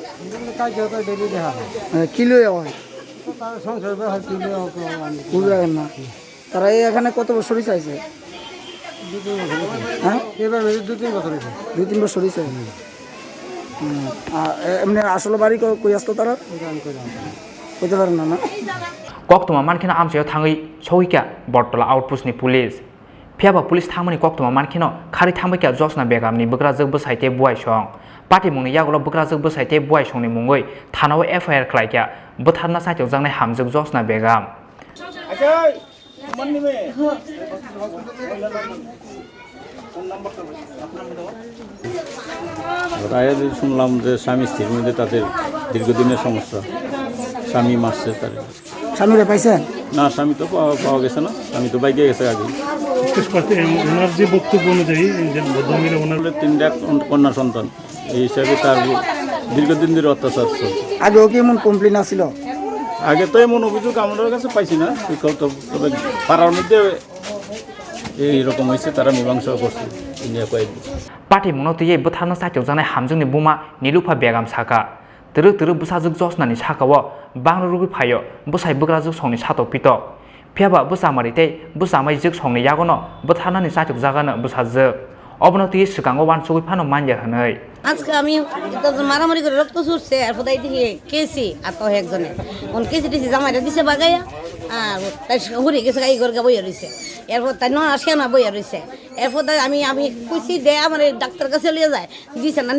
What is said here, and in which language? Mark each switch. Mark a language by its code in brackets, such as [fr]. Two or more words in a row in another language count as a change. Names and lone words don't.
[bn] কি লইয়া হয় বুঝলেন না? তারা এখানে কত বছরই চাইছে? হ্যাঁ, 2-3 বছর হয়েছে। এমনি আসলে বাড়ি কই আসতো তারা কইতে পারেন না? [brx] কক্তমা মানখিনো আমসাयाव थाङै सौहैखा बरतला आउटपोस्टनि पुलिस फियाबा पुलिस थांमोनि कक्तमा मानखिनो खारि थांबैखा जसना बेगामनि बोग्राजोग बोसाइते बुआइ सं पार्टी मुंनि यागल बोग्राजोग बोसाइते बुआइ संनि मुङै थानाव एफआइआर खालायखा बोथारना साइथाव जांनाय हामजोग जसना बेगाम। [bn] রায়ে শুনলাম যে স্বামী স্ত্রীর মধ্যে তাদের দীর্ঘদিনের সমস্যা, স্বামী মারছে তার। স্বামীরা পাইছেন? না, স্বামী তো পাওয়া গেছে না, স্বামী তো বাইকে গেছে আগে। ওনার যে বক্তব্য অনুযায়ী যে ভদ্রমহিলা ওনার 3টা কন্যা সন্তান, এই হিসাবে তার দীর্ঘদিন ধরে অত্যাচার চলছে। আগেও কি এমন কমপ্লেন আসছিল? আগে তো এমন অভিযোগ আমাদের কাছে পাইছি না, তবে পাড়ার মধ্যে এইরকম হয়েছে, তারা মীমাংসা করছে কয়েকদিন। [brx] पार्टी मुङाव तैयै बोथारना साइथाव जानाय हामजोंनि बुमा निलुफा बेगाम साका तोरो तोरो बुसाजोग जसनानि साकाव बांनो रुगै फायो बुसाइ बोग्राजोग संनि साथाव पितो फियाबा बुसामारिते बुसामाइ जोग संनि यागनो बोथारनानि साइथाव जागानो बुसाजोग अबनो तैयै सिगाङाव वानसुगै फानो मानजा होनै। [bn] আজকে আমি মারামারি করে রক্ত ছুটছে, আর কোথায় দেখি কেসি আর তো একজনে কেসি টেসি জামাইটা দিছে বাগাইয়া, আর তাই ঘুরে গেছে গাই ঘর গা বইয়া রয়েছে। এরপর তাই আসে না বইয়া রয়েছে। এরপর আমি কইছি দে আমার ডাক্তার কাছে লিয়ে যায়, দিছে না।